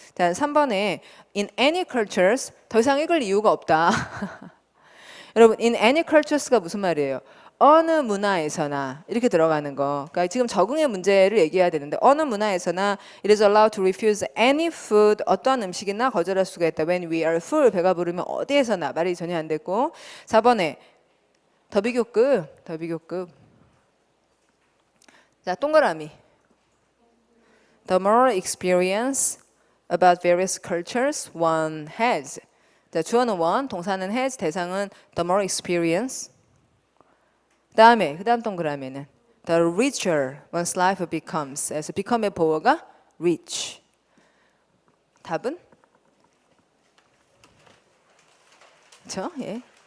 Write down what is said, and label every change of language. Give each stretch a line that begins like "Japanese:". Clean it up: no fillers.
Korean: 자, 3번에 in any cultures 더 이상 읽을 이유가 없다. 여러분 in any cultures가 무슨 말이에요? 어느 문화에서나 이렇게 들어가는 거. 그러니까 지금 적응의 문제를 얘기해야 되는데 어느 문화에서나
English: it is allowed to refuse any food
Korean: 어떠한 음식이나 거절할 수가 있다.
English: When we are full
Korean: 배가 부르면 어디에서나 말이 전혀 안 됐고 4번에 더 비교급 자 동그라미
English: The more experience about various cultures one has
Korean: 자 주어는 one 동사는 has 대상은
English: the more experience
Korean: 그 다음 동그라미는
English: the richer one's life becomes.
Korean: 그래서 become의 보어가 rich. 답은? 그렇죠? 예.